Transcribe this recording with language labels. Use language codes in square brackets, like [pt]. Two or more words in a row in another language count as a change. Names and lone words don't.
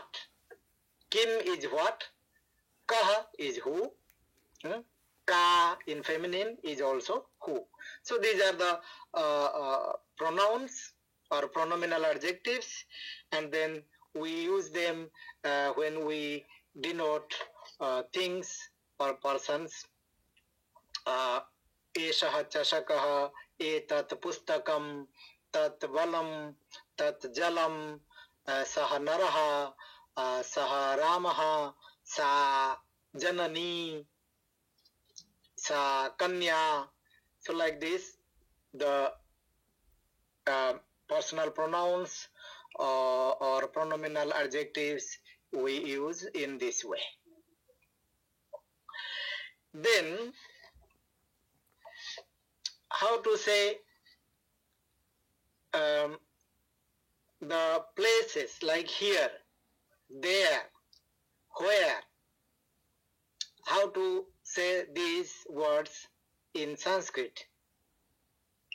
[en] Kim is what, kaha is who, ka in feminine is also who. So these are the pronouns or pronominal adjectives, and then we use them when we denote things or persons. [sa] एषः चषकः, एतत् पुस्तकम्, तत् वलम्, तत् जलम्, सः नरः, सः रामः, सा जननी, सा कन्या. [en] So like this, the personal pronouns or pronominal adjectives we use in this way. Then, how to say the places like here, there, where, how to say these words in Sanskrit.